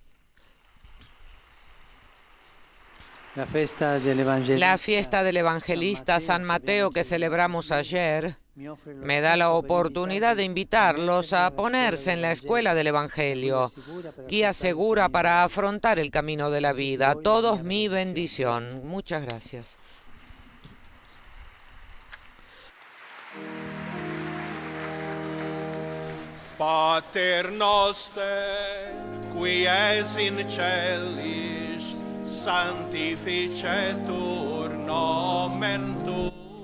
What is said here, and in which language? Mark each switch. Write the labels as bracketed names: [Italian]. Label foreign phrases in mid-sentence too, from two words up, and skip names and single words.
[Spanish] La fiesta del evangelista San Mateo que celebramos ayer me da la oportunidad de invitarlos a ponerse en la escuela del Evangelio, guía segura para afrontar el camino de la vida. A todos mi bendición. Muchas gracias. [Latin] Pater noster, qui es in celis, sanctificetur nomen tuum,